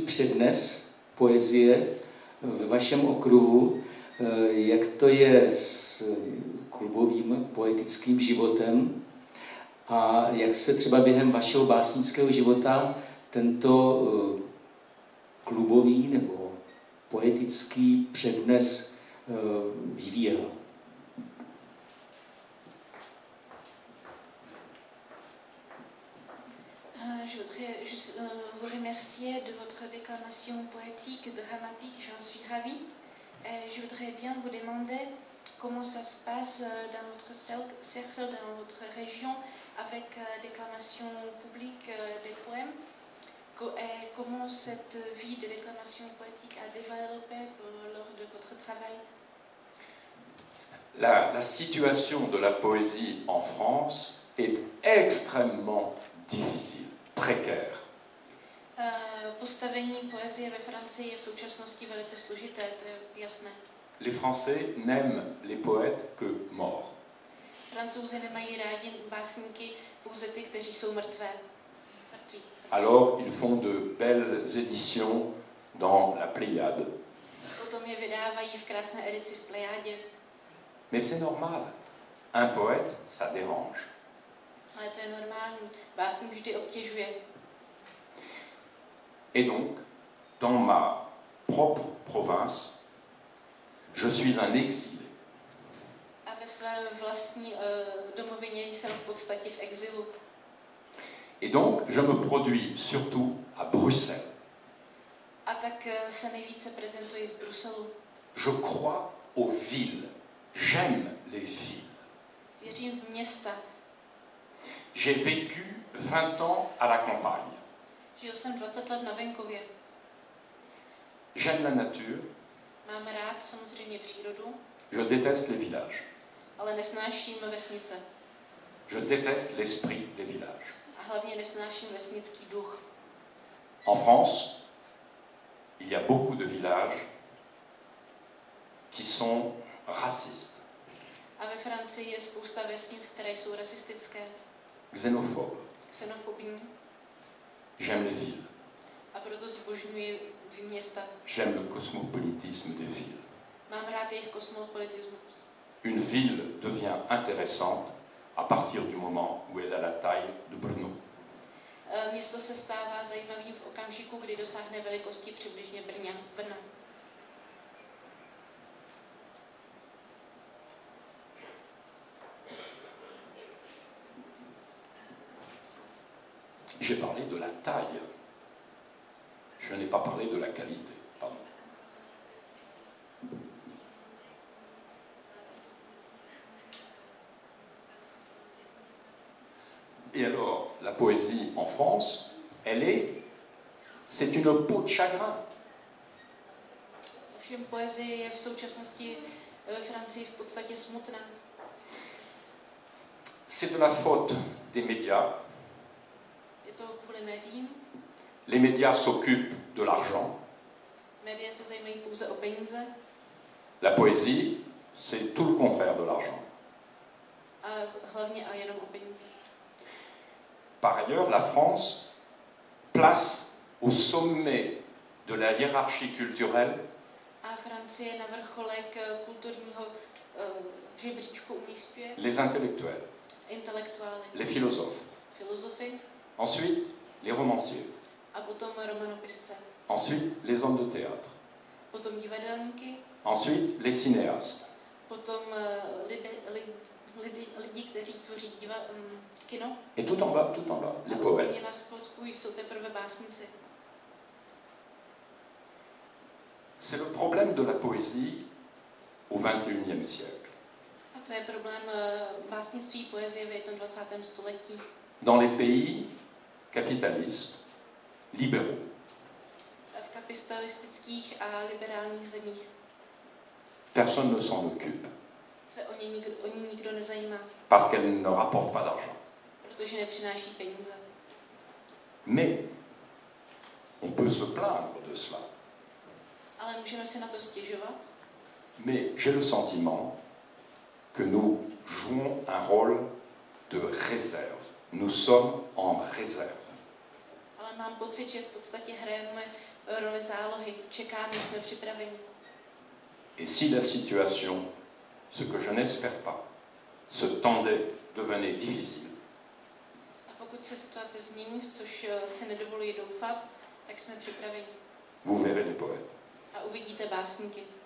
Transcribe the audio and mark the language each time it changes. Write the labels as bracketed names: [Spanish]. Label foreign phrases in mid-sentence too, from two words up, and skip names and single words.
[Czech] přednes poezie ve vašem okruhu, jak to je s klubovým poetickým životem a jak se třeba během vašeho básnického života tento klubový nebo poetický přednes vyvíjel. [French] je voudrais juste vous remercier de votre déclamation poétique, dramatique, j'en suis ravie. Et je voudrais bien vous demander comment ça se passe dans votre cercle, dans votre région, avec déclamation publique des poèmes. Et comment cette vie de déclamation poétique a développé lors de votre travail? La situation de la poésie en France est extrêmement difficile, précaire. [Czech] Postavení poezie ve Francii je v současnosti velice složité, to je jasné. [French] Les Français n'aiment les poètes que morts. [Czech] Francouzi nemají rádi básníky, pouze ty, kteří jsou mrtví. [French] Alors ils font de belles éditions dans la Pléiade. [Czech] Potom je vydávají v krásné edici v Plejádě. [French] Mais c'est normal. Un poète, ça dérange. [Czech] Ale to je normální. Básník vždy obtěžuje. [French] Et donc, dans ma propre province, je suis un exilé. [Czech] A ve svém vlastní domovině jsem v podstatě v exilu. [French] Et donc, je me produis surtout à Bruxelles. [Czech] A tak se nejvíce prezentuji v Bruselu. [French] Je crois aux villes. J'aime les villes. [Czech] Věřím v města. [French] J'ai vécu 20 ans à la campagne. [Czech] Žil jsem 20 let na venkově. [French] J'aime la nature. [Czech] Mám rád samozřejmě přírodu, [French] Je déteste les villages. [Czech] ale nesnáším vesnice. [French] Je déteste l'esprit des villages. [Czech] A hlavně nesnáším vesnický duch. [French] En France, il y a beaucoup de villages qui sont racistes, [Czech] A ve Francii je spousta vesnic, které jsou rasistické, [French] xénophobes. [Czech] xenofobní. [French] J'aime les villes. [Czech] A proto zbožňuji města. [French] J'aime le cosmopolitisme des villes. [Czech] Mám rád jejich kosmopolitismus. [French] Une ville devient intéressante à partir du moment où elle a la taille de Brno. [Czech] Město se stává zajímavým v okamžiku, kdy dosáhne velikosti přibližně Brna. [French] J'ai parlé de la taille. Je n'ai pas parlé de la qualité. Pardon. Et alors, la poésie en France, c'est une peau de chagrin. [Czech] Ovšem poezie je v současnosti ve Francii v podstatě smutná. [French] C'est de la faute des médias. [Czech] Je to kvůli médiím. [French] Les médias s'occupent de l'argent. [Czech] Média se zajímají pouze o peníze. [French] La poésie, c'est tout le contraire de l'argent. [Czech] A hlavně a jenom o peníze. [French] Par ailleurs, la France place au sommet de la hiérarchie culturelle [Czech] A Francie na vrcholek kulturního žebříčku umísťuje [French] les intellectuels, [Czech] intelektuály, [French] les philosophes, [Czech] filozofy [French] ensuite les romanciers, [Czech] a potom romanopisce, [French] ensuite les hommes de théâtre, [Czech] potom divadelníky, [French] ensuite les cinéastes, [Czech] potom lidi, kteří tvoří kino. [French] et tout en bas, les [Czech] A [French] poètes. [Czech] úplně na spodku jsou teprve básníci. [French] C'est le problème de la poésie au XXIe siècle. [Czech] A to je problém básnictví poezie v 21. století. [French] Dans les pays capitalistes, libéraux, [Czech] V kapitalistických a liberálních zemích [French] personne ne s'en occupe [Czech] se o ní nikdo nezajímá, [French] parce qu'elle ne rapporte pas d'argent. [Czech] protože nepřináší peníze. [French] Mais on peut se plaindre de cela. [Czech] Ale můžeme si na to stěžovat. [French] Mais j'ai le sentiment que nous jouons un rôle de réserve. Nous sommes en réserve. [Czech] Ale mám pocit, že v podstatě hrajeme roli zálohy. Čekáme, jsme připraveni. [French] Et si la situation, ce que je n'espère pas, se tendait, devenait difficile, [Czech] A pokud se situace změní, což se nedovolí doufat, tak jsme připraveni. [French] vous verrez les poètes. [Czech] A uvidíte básníky.